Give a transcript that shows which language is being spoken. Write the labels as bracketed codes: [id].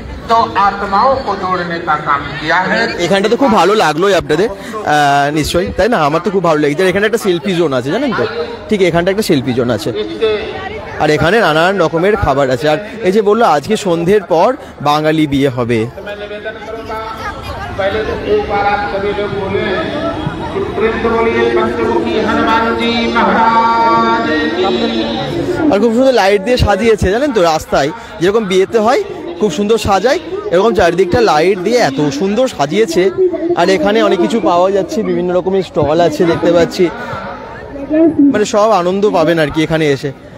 [hi] तो आत्माओं को जोड़ने का काम किया है। [bn] এখানটা তো খুব ভালো লাগলোই আপনাদের নিশ্চয়ই, তাই না? আমার তো খুব ভালো লেগেছে। এখানে একটা সেলফি জোন আছে, জানেন তো। ঠিক এখানটা একটা সেলফি জোন আছে, আর এখানে নানান রকমের খাবার আছে। আর এই যে বললো আজকে সন্ধ্যের পর বাঙালি বিয়ে হবে। [hi] पहले तो एक बार आप सभी लोग बोले कि प्रेम से बोलिए पंचमुखी हनुमान जी महाराज की। [bn] আর খুব সুন্দর লাইট দিয়ে সাজিয়েছে জানেন তো, রাস্তায় যেরকম বিয়েতে হয় খুব সুন্দর সাজায়, এরকম চারিদিকটা লাইট দিয়ে এত সুন্দর সাজিয়েছে। আর এখানে অনেক কিছু পাওয়া যাচ্ছে, বিভিন্ন রকমের স্টল আছে দেখতে পাচ্ছি, মানে সব আনন্দ পাবেন আর কি এখানে এসে।